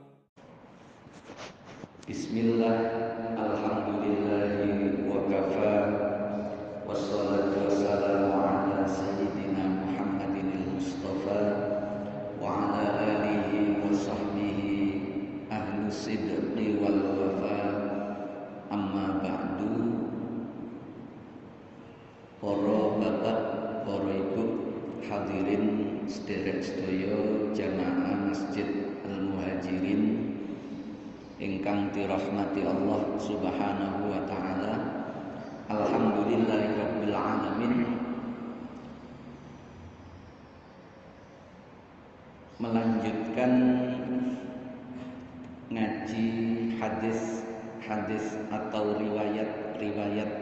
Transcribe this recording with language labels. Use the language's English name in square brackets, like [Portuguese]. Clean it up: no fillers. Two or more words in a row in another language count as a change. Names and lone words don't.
[Arabic] بسم الله، الحمد لله وكفى، والصلاة والسلام على سيدنا محمد المصطفى وعلى آله وصحبه أهل الصدق والوفا. أما بعد. [Javanese] Para bapak, para ibu, hadirin sedherek sedaya jamaah Masjid Al-Muhajirin ingkang dirahmati [Arabic] الله سبحانه وتعالى. الحمد لله رب العالمين. [Indonesian] Melanjutkan ngaji hadis atau riwayat